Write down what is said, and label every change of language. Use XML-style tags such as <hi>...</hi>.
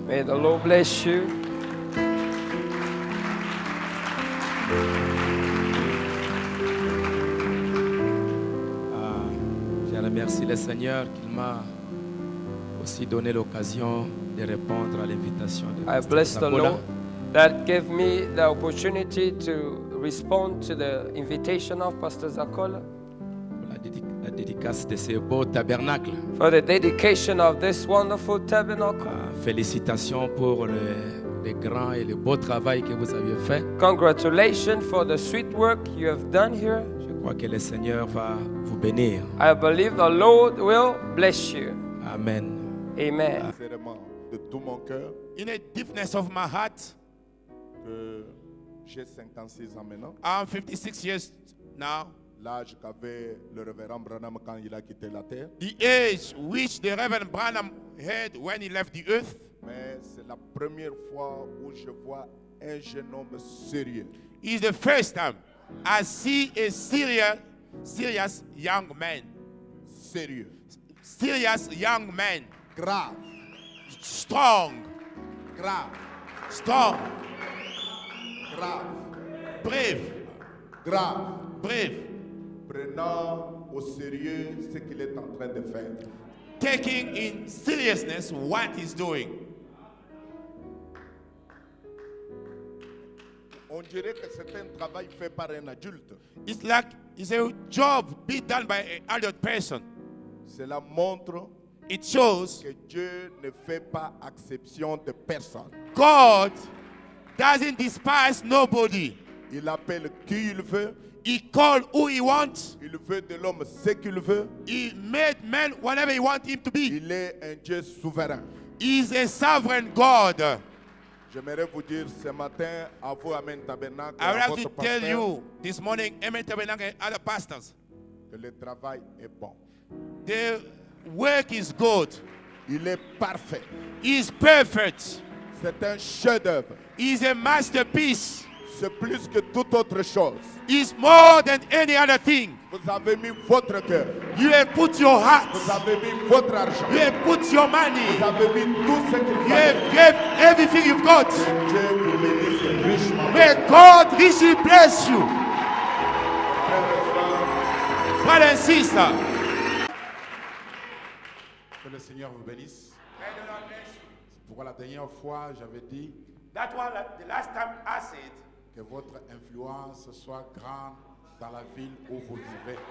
<en>May the Lord bless you.</en> <fr>Je remercie le Seigneur qu'il m'a aussi donné l'occasion de répondre à l'invitation de</fr> <en>I</en> <fr>Pasteur</fr> <en>bless the</en> <fr>Zakola.</fr> <en>Lord that gave me the opportunity to respond to the invitation of Pastor Zakola</en> <fr>La dédicace de ce beau tabernacle.</fr> <en>for the dedication of this wonderful tabernacle.</en> <fr>Félicitations pour le grand et le beau travail que vous avez fait.</fr> <en>Congratulations for the sweet work you have done here.</en> <fr>Je crois que le Seigneur va vous bénir.</fr> <en>I believe the Lord will bless you. Amen. Amen.</en> <fr>Sincèrement, de tout mon cœur,</fr> <en>In the deepness of my heart,</en> <fr>que j'ai 56 ans maintenant.</fr> <en>I'm 56 years now.</en> <fr>L'âge qu'avait le révérend Branham quand il a quitté la terre.</fr> <en>The age which the Reverend Branham had when he left the earth.</en> <fr>Mais c'est la première fois où je vois un jeune homme sérieux.</fr> <en>Is the first time I see a serious young man.</en> <fr>Sérieux.</fr> <en>Serious young man.</en> <fr>Grave.</fr> <en>Strong.</en> <fr>Grave.</fr> <en>Strong.</en> <fr>Grave.</fr> <en>Brave.</en> <fr>Grave.</fr> <en>Brave.</en> <fr>Prenant au sérieux ce qu'il est en train de faire.</fr> <en>Taking in seriousness what he's doing.</en> <fr>On dirait que c'est un travail fait par un adulte.</fr> <en>It's like it's a job be done by an adult person.</en> <fr>Cela montre</fr> <en>It shows</en> <fr>que Dieu ne fait pas exception de personne.</fr> <en>God doesn't despise nobody.</en> <fr>Il appelle qui il veut.</fr> <en>He called who he wants.</en> <fr>Il veut de l'homme ce qu'il veut.</fr> <en>He made man whatever he wants him to be.</en> <fr>Il est un Dieu souverain.</fr> <en>He is a sovereign God.</en> <fr>J'aimerais vous dire ce matin à vous, Amen Tabernacle,</fr> <en>I would</en> <fr>à</fr> <en>like to</en> <fr>votre</fr> <en>tell</en> <fr>pasteur,</fr> <en>you this morning, Amen Tabernacle and other pastors,</en> <fr>que le travail est bon.</fr> <en>the work is good.</en> <fr>Il est parfait.</fr> <en>He is perfect.</en> <fr>C'est un chef-d'œuvre.</fr> <en>He is a masterpiece.</en> <fr>C'est plus que toute autre chose.</fr> <en>He is more than any other thing.</en> <fr>Vous avez mis votre cœur.</fr> <en>You have put your heart.</en> <fr>Vous avez mis votre argent.</fr> <en>You have put your money.</en> <fr>Vous avez mis tout ce qu'il</fr> <en>You</en> <fr>fallait.</fr> <en>have gave everything you've got.</en> <fr>Dieu vous bénisse richement.</fr> <en>May God richly bless you. Brother and sister.</en> <fr>Que le Seigneur vous bénisse. C'est pourquoi la dernière fois j'avais dit</fr> <en>That one, the last time I said,</en> <fr>que votre influence soit grande dans la ville où vous vivez.</fr>